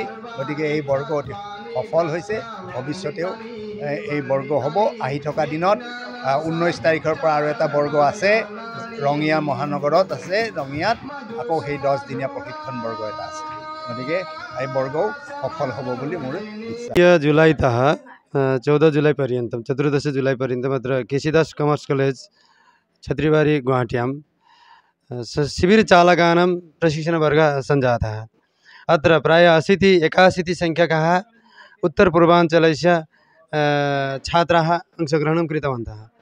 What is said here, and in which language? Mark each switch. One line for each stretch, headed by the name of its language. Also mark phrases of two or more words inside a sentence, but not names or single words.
Assamese: গতিকে এই বৰ্গ অতি সফল হৈছে, ভৱিষ্যতেও এই বৰ্গ হ'ব। আহি থকা দিনত 19 তাৰিখৰ পৰা আৰু এটা বৰ্গ আছে, ৰঙিয়া মহানগৰত আছে, ৰঙিয়াত আকৌ সেই 10 দিনীয়া প্ৰশিক্ষণ বৰ্গ এটা আছে। গতিকে এই বৰ্গও সফল হ'ব বুলি মোৰ বিশ্বাস।
Sanskrit: जुलैतः 14 जुलैपर्यन्तं 14 जुलैपर्यन्तम् अत्र केसीदास कमर्स कॉलेज छत्रीबारी गुवाहाट्यां शिबिरचालकानां प्रशिक्षणवर्गः सञ्जातः। अत्र प्रायः 81 संख्यकाः उत्तरपूर्वाञ्चलस्य छात्राः अंशग्रहणं कृतवन्तः।